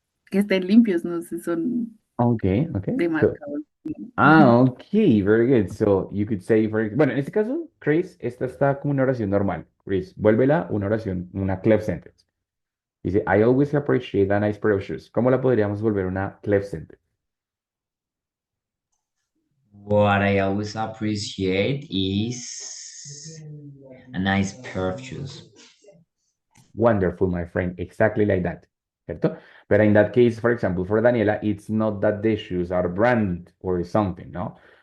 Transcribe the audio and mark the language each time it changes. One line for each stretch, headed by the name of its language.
Spanish: Que estén limpios, no sé, son
English: Okay, okay. So,
Spanish: demasiado.
English: okay, very good. So you could say,
Spanish: bueno, en este caso, Chris, esta está como una oración normal. Chris, vuélvela una oración, una clef sentence. Dice,
English: I always appreciate a nice pair of shoes.
Spanish: ¿Cómo la podríamos volver una clef sentence?
English: What I always appreciate is a nice pair of shoes. Wonderful, my friend. Exactly like that.
Spanish: ¿Cierto?
English: But in that case, for example, for Daniela, it's not that the shoes are branded or something, no?